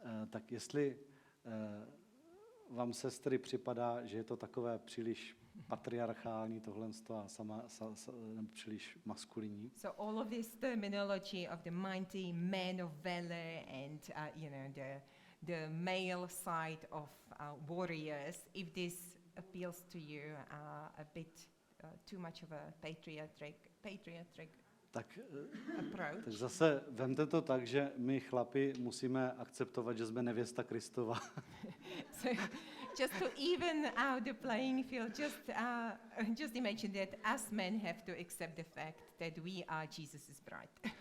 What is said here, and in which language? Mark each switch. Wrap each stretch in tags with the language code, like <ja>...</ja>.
<cs>Tak jestli vám, sestry, připadá, že je to takové příliš patriarchální tohle nebo příliš maskulinní,</cs> <en>So all of this terminology of the mighty men of valor and the male side of warriors, if this appeals to you a bit too much of a patriotic</en> <cs>tak</cs> <en>approach.</en> <cs>zase vemte to tak, že my chlapi musíme akceptovat, že jsme nevěsta Kristova.</cs> <en>So just to even out the playing field, just imagine that us men have to accept the fact that we are Jesus' bride.</en>